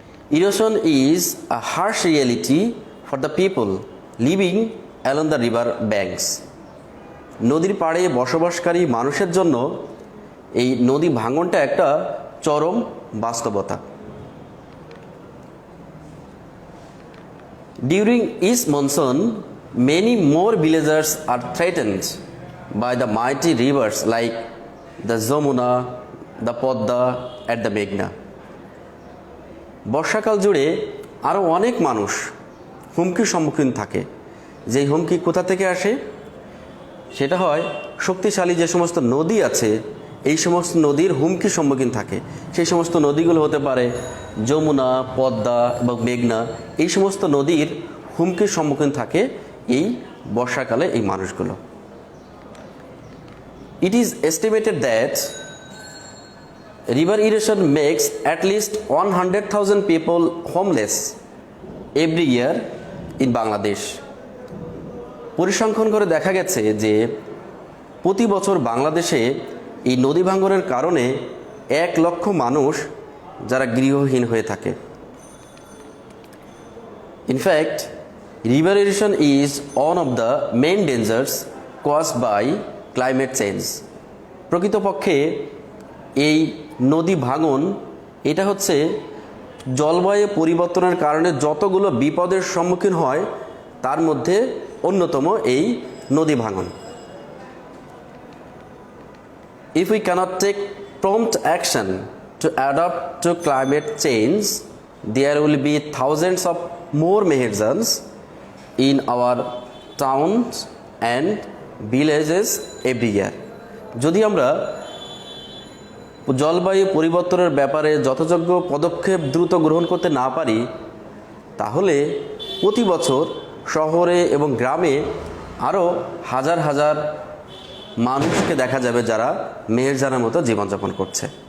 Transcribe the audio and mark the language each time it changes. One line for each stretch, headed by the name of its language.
English: Erosion is a harsh reality for the people living along the river banks.
Bangla: নদীর পাড়ে বসবাসকারী মানুষের জন্য এই নদী ভাঙনটা একটা চরম বাস্তবতা।
English: During each monsoon, many more villagers are threatened by the mighty rivers like the Jamuna, the Podda and the Meghna.
Bangla: বর্ষাকাল জুড়ে আরও অনেক মানুষ হুমকির সম্মুখীন থাকে। যেই হুমকি কোথা থেকে আসে? সেটা হয় শক্তিশালী যে সমস্ত নদী আছে এই সমস্ত নদীর হুমকির সম্মুখীন থাকে। সেই সমস্ত নদীগুলো হতে পারে যমুনা, পদ্মা বা মেঘনা। এই সমস্ত নদীর হুমকির সম্মুখীন থাকে এই বর্ষাকালে এই মানুষগুলো।
English: It is estimated that river erosion makes at least 100,000 people homeless every year in Bangladesh.
Bangla: পরিসংখ্যান করে দেখা গেছে যে প্রতি বছর বাংলাদেশে এই নদী ভাঙনের কারণে 1 লক্ষ মানুষ যারা গৃহহীন হয়ে থাকে।
English: In fact, river erosion is one of the main dangers caused by climate change.
Bangla: প্রকৃতপক্ষে এই নদী ভাঙন এটা হচ্ছে জলবায়ু পরিবর্তনের কারণে যতগুলো বিপদের সম্মুখীন হয় তার মধ্যে অন্যতম এই নদী ভাঙন।
English: If we cannot take prompt action to adapt to climate change, there will be thousands of more Meherzans in our towns and villages every year.
Bangla: যদি আমরা জলবায়ু পরিবর্তনের ব্যাপারে যথাযোগ্য পদক্ষেপ দ্রুত গ্রহণ করতে না পারি তাহলে প্রতি বছর শহরে এবং গ্রামে আরও হাজার হাজার মানুষকে দেখা যাবে যারা মেহেরজানের মতো জীবনযাপন করছে।